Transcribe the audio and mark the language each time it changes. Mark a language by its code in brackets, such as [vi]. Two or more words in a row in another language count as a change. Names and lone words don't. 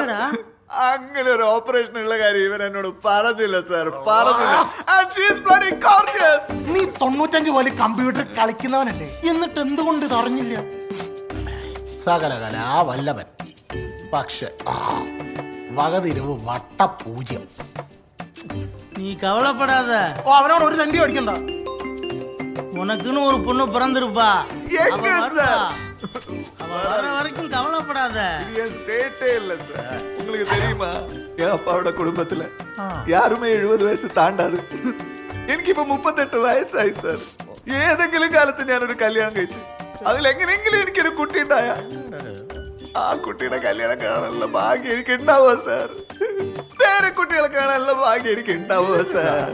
[ml] അങ്ങനെ ഒരു ഓപ്പറേഷൻ ഉള്ള കാര്യം ഇവൻ എന്നോട് പറഞ്ഞില്ല സാർ, പറഞ്ഞില്ല. നീ 95 പോലെ കമ്പ്യൂട്ടർ കളിക്കുന്നവനല്ലേ, എന്നിട്ട് എന്തുകൊണ്ട് ഇത് അറിഞ്ഞില്ല? സകലകല ആ വല്ലവൻ, പക്ഷെ വകതിരിവ് വട്ടപൂജ്യം. [ta] நீ கவலைப்படாத, [ml] ഓ അവനോട് ഒരു സെന്റി അടിക്കണ്ട. [ta] உனக்குன்னு ஒரு பொண்ணு பிறந்திருப்பா. எங்க சார்? அவ வர வரைக்கும் கவலைப்படாத. இல்ல சார், உங்களுக்கு தெரியுமா என் அப்பாவோட குடும்பத்துல யாருமே 70 [ml] വയസ്സ് താണ്ടാത്. എനിക്കിപ്പോ 38 വയസ്സായി സാർ. ഏതെങ്കിലും കാലത്ത് ഞാനൊരു കല്യാണം കഴിച്ചു, അതിലെങ്ങനെയെങ്കിലും എനിക്കൊരു കുട്ടി ഉണ്ടായ ആ കുട്ടിയുടെ കല്യാണം കാണാനുള്ള ഭാഗ്യം എനിക്ക് ഉണ്ടാവുക സാർ. വേറെ കുട്ടികളെ കാണാനുള്ള ഭാഗ്യം എനിക്ക് ഉണ്ടാവുക സാർ.